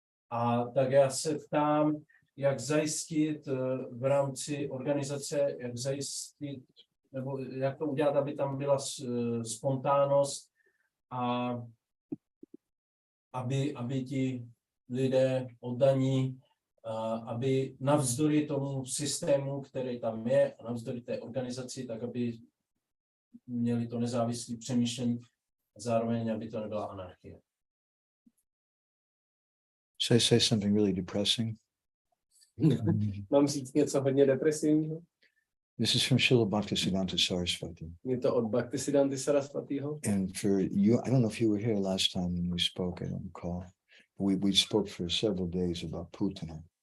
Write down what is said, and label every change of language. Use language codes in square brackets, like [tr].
[cs] A tak já se ptám, jak zajistit v rámci organizace, jak zajistit, nebo jak to udělat, aby tam byla spontánnost a aby ti lidé oddaní, aby navzdory tomu systému, který tam je, a navzdory té organizaci, tak aby měli to nezávislé přemýšlení a zároveň, aby to nebyla anarchie. [en] Should I say something really depressing? [cs] Mám říct něco hodně depresivního? [en] This is from Srila Bhaktisiddhanta Saraswati. [cs] Je to od Bhaktisiddhanty Saraswatiho. [en] And for you, I don't know if you were here last time when we spoke, I don't recall. We spoke for several days about Putana.